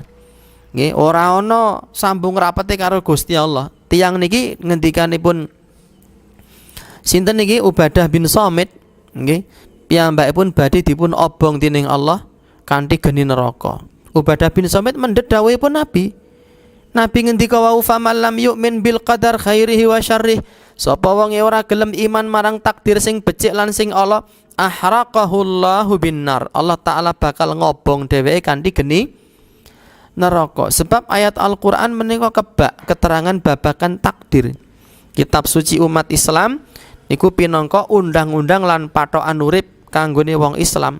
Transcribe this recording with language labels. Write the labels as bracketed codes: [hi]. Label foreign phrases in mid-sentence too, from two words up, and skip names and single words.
[jv] Nggih, ora ana sambung rapete karo Gusti Allah. Tiyang niki ngendikanipun sinten niki Ubadah bin Samit, nggih, piyambakipun badhe dipun obong dening Allah kanthi geni neraka. Ubadah bin Samit mendhet dawuhipun Nabi. Nabi ngendika [ar] وفمن لم يؤمن بالقدر خيره وشره. [jv] Sapa wong ora gelem iman marang takdir sing becik lan sing ala, [ar] أحرقه الله بالنار. [jv] Allah taala bakal ngobong dheweke kanthi geni neraka. Sebab ayat Al-Qur'an menika kebak keterangan babagan takdir. Kitab suci umat Islam niku pinangka undang-undang lan pathokan urip kanggone wong Islam.